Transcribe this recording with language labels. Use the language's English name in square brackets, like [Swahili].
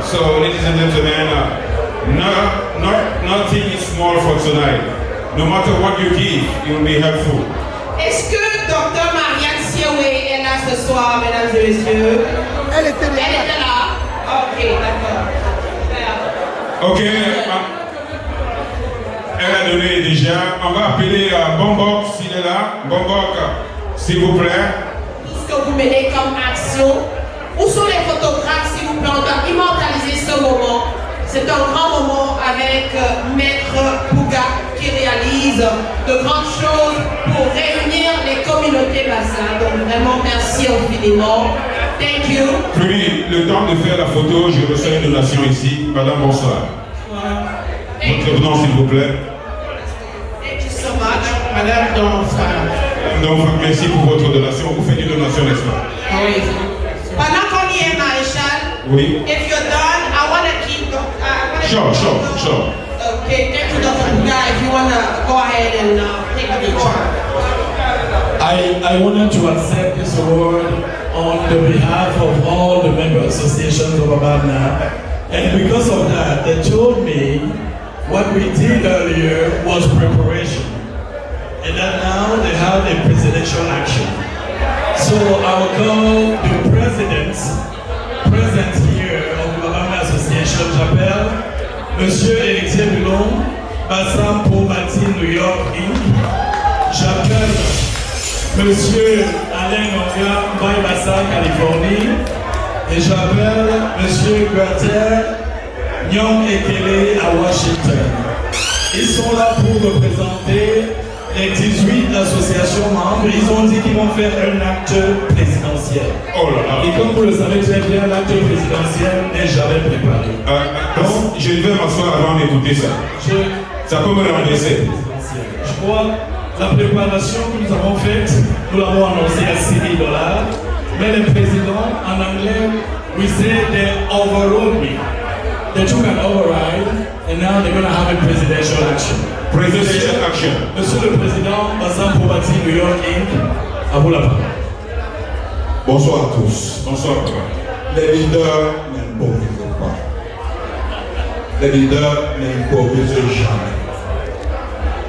[English] So, ladies and gentlemen, nothing is small for tonight. No matter what you give, it will be helpful. [French] Est-ce que Dr Marianne Siawé est là ce soir, mesdames et messieurs? Elle était là. Ok, d'accord. Ok. Elle a donné déjà. On va appeler Bombok s'il est là. Bombok, s'il vous plaît. Tout ce que vous menez comme action. Où sont les photographes, s'il vous plaît? On doit immortaliser ce moment. C'est un grand moment avec Maître Bouga qui réalise de grandes choses pour réunir les communautés bassines. Donc vraiment, merci infiniment. [English] Thank you. [French] Puis, le temps de faire la photo, je reçois une donation ici. Madame, bonsoir. Votre nom, s'il vous plaît. [English] Thank you so much. Madame Donfra. [French] Donc, merci pour votre donation. Vous faites une donation, n'est-ce pas? Oui. Pendant qu'on y est, Maréchal, oui. [English] If you're done, I want to keep. Sure. Okay, thank you, Dr. Bouga. If you want to go ahead and take the picture. I wanted to accept this award on the behalf of all the member associations of Ababna. And because of that, they told me what we did earlier was preparation. And that now they have a presidential action. So I will call the presidents present here of the Ababna Association. [French] J'appelle Monsieur Héritier Boulon, Bassin pour bâtir New York Inc. J'appelle Monsieur Alain Nonga, Baye-Bassa, Californie. Et j'appelle Monsieur Gualter Nyong Ekele à Washington. Ils sont là pour représenter les 18 associations membres. Ils ont dit qu'ils vont faire un acte présidentiel. Oh là là. Et comme vous le savez très bien, l'acte présidentiel n'est jamais préparé. Donc, je vais m'asseoir avant d'écouter ça. Ça peut me renverser. Je crois la préparation que nous avons faite, nous l'avons annoncée à $6,000. Mais le président, en anglais, [English] we say they overrode me. They took an override, and now they're going to have a presidential action. Presidential action. [French] Monsieur le Président, Bassin pour bâtir New York Inc., à vous la parole. Bonsoir à tous. Bonsoir. Les leaders n'improvisent pas. Les leaders n'improvisent jamais.